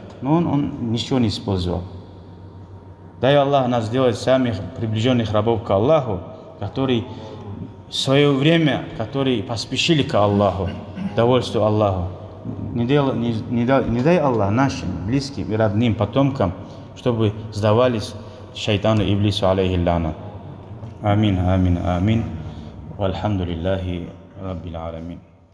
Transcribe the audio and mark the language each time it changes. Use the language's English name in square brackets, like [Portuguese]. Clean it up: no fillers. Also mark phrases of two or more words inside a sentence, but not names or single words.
[Russian] Но он ничего не использовал. Дай Аллах нас сделать самых приближенных рабов к Аллаху, которые в свое время, которые поспешили к Аллаху, довольству Аллаху. Не дай Аллах нашим близким и родным потомкам, чтобы сдавались шайтану Иблису [Arabic] عليه اللعنة. آمين آمين آمين. والحمد لله رب العالمين.